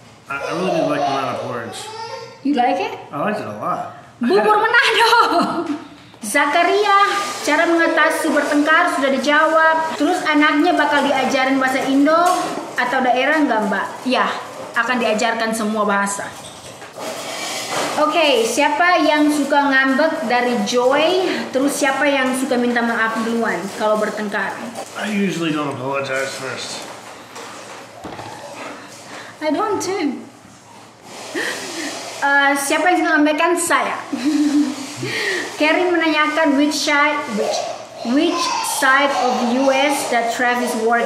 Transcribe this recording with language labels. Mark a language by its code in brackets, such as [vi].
[en] I really did like Manado porridge. You like it? I liked it a lot. [id] Bubur Manado. Zakaria, cara mengatasi bertengkar sudah dijawab. Terus anaknya bakal diajarin bahasa Indo atau daerah nggak Mbak? Ya, akan diajarkan semua bahasa. Oke, siapa yang suka ngambek dari Joy? Terus siapa yang suka minta maaf duluan kalau bertengkar? [en] I usually don't apologize first. I don't too. [id] Siapa yang suka ngambekkan? Saya. [en] Karen [id] menanyakan [en] which side of US that Travis work.